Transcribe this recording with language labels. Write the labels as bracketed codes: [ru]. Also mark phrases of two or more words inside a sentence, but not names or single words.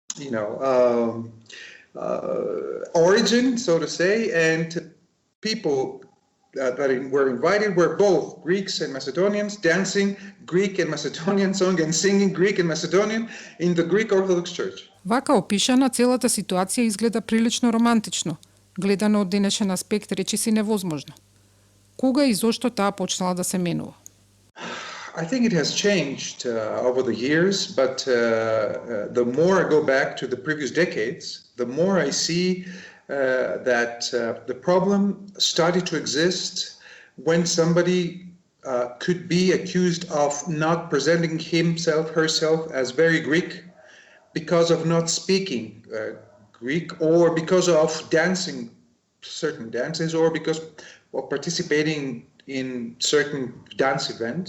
[en] origin, so to say, and people were invited were both Greeks and Macedonians dancing Greek and Macedonian song and singing Greek and Macedonian in the Greek Orthodox Church. [mk] Вака опишана, целата ситуација изгледа прилично романтично, гледано од денешен аспект речиси невозможно. Кога и зошто таа почнала да се менува? [en] I think it has changed over the years, but the more I go back to the previous decades, the more I see that the problem started to exist when somebody could be accused of not presenting himself, herself as very Greek because of not speaking Greek, or because of dancing certain dances, or because of participating in certain dance events.